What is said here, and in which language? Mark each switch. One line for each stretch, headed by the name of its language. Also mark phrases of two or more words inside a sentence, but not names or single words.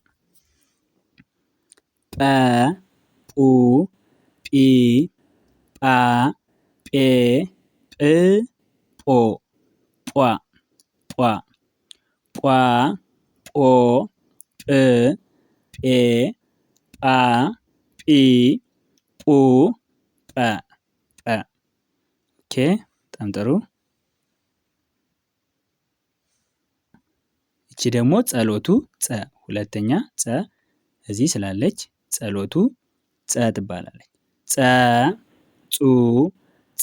Amharic: ጰ ጱ ጲ ጳ ጴ ጵ ጶ ጧ ጧ ጧ ጶ ጵ ጴ ጳ ጲ ጱ ጰ ጰ ኦኬ። በጣም ጥሩ። እቺ ደግሞ ጸሎቱ ጸ ሁለተኛ ጸ እዚህ ስላለች ጸሎቱ ጸ ትባላለች። ጸ ጹ ጺ